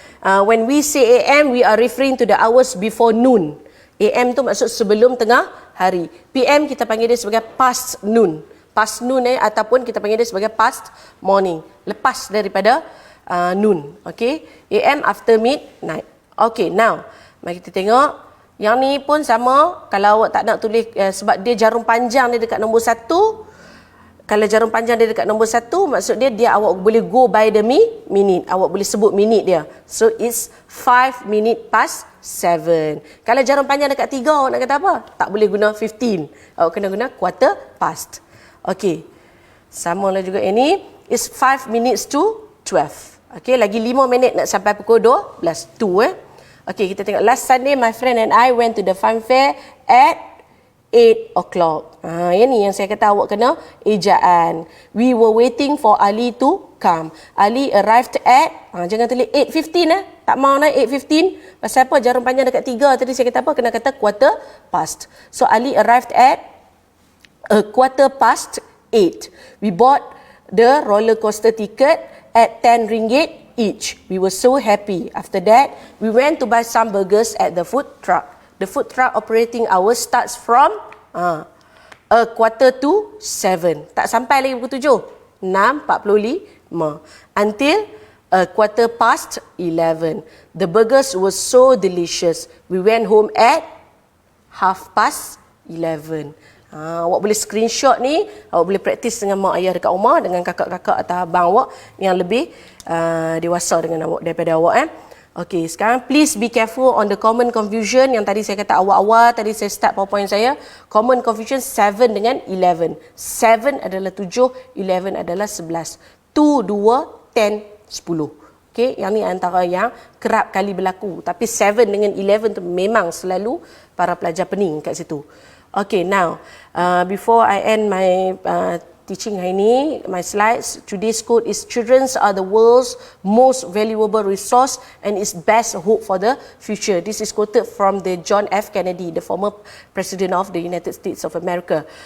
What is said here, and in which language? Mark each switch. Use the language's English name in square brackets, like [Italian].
[English] When we say AM, we are referring to the hours before noon. [Malay] AM tu maksud sebelum tengah hari. PM kita panggil dia sebagai [English] past noon. [Malay] Past noon ataupun kita panggil dia sebagai [English] past morning. [Malay] Lepas daripada noon. Okay. [English] AM after midnight. [Malay] Okay, now mari kita tengok. Yang ni pun sama. Kalau awak tak nak tulis sebab dia jarum panjang dia dekat nombor 1. Kalau jarum panjang dia dekat nombor 1, maksud dia awak boleh [English] go by the minute. [Malay] Awak boleh sebut minit dia. [English] So it's 5 minutes past 7. [Malay] Kalau jarum panjang dekat 3, awak nak kata apa? Tak boleh guna 15. Awak kena guna quarter past. Okey. Sama lah juga ini. [English] It's 5 minutes to 12. [Malay] Okey, lagi 5 minit nak sampai pukul 12. Okey, kita tengok. [English] Last Sunday, my friend and I went to the fun fair at 8 o'clock. [Malay] Yang ni yang saya kata awak kena ejaan. [English] We were waiting for Ali to come. Ali arrived at, [Malay] jangan tulis 8:15 Tak mau nak 8:15. Pasal apa? Jarum panjang dekat 3 tadi saya kata apa? Kena kata quarter past. [English] So Ali arrived at 8:15. We bought the roller coaster ticket at 10 ringgit each. We were so happy. After that, we went to buy some burgers at the food truck. The food truck operating hours starts from 6:45. [Malay] Tak sampai lagi pukul 7. 6:45. [English] Until 11:15. The burgers were so delicious. We went home at 11:30. [Malay] Awak boleh screenshot ni, awak boleh praktis dengan mak ayah dekat rumah, dengan kakak-kakak atau abang awak yang lebih dewasa dengan awak daripada awak. Okey, sekarang [English] please be careful on the common confusion [Malay] yang tadi saya kata awal-awal, tadi saya start PowerPoint saya. Common confusion 7 dengan 11. 7 adalah 7, 11 adalah 11. 2, 2, 10, 10. Okey, yang ni antara yang kerap kali berlaku. Tapi 7 dengan 11 tu memang selalu para pelajar pening kat situ. [English] Okay, now, before I end my teaching [Malay] hari ini, [English] my slides, today's quote is, children are the world's most valuable resource and its best hope for the future. This is quoted from the John F. Kennedy, the former president of the United States of America.